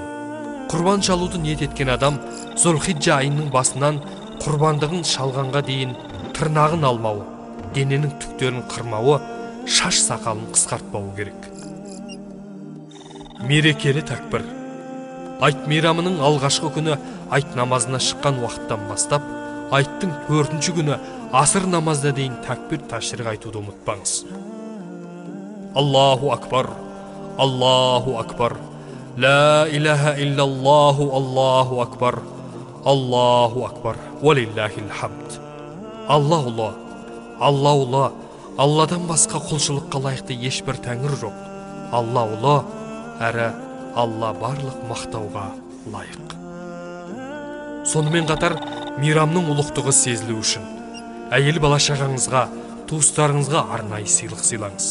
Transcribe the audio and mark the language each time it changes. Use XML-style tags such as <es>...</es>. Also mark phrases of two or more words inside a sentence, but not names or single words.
<kk>Құрбан шалуды ниет еткен адам Зулхиджа айының басынан құрбандығын шалғанға дейін тырнағын алмауы, дененің түктерін қырмауы, шаш сақалын қысқартпауы керек. Мерекелі тәкбір. Айт мейрамының алғашқы күні айт намазына шыққан уақыттан бастап, айттың 4-ші күні асыр намазына дейін</kk> <ar>تكبير التشريق</ar> <kk>айтуды ұмытпаңыз.</kk> <ar>الله أكبر، الله أكبر، لا إله إلا الله، الله أكبر، الله أكبر، ولله الحمد.</ar> <kk>Алла ұлы, Алла ұлы, Алладан басқа құлшылыққа лайықты ешбір тәңір жоқ. Алла ұлы, әрі Алла барлық мақтауға лайық. Сонымен қатар, мейрамның ұлықтығы сезілу үшін әйел бала шағаңызға, туыстарыңызға арнайы сыйлық сыйлаңыз.</kk>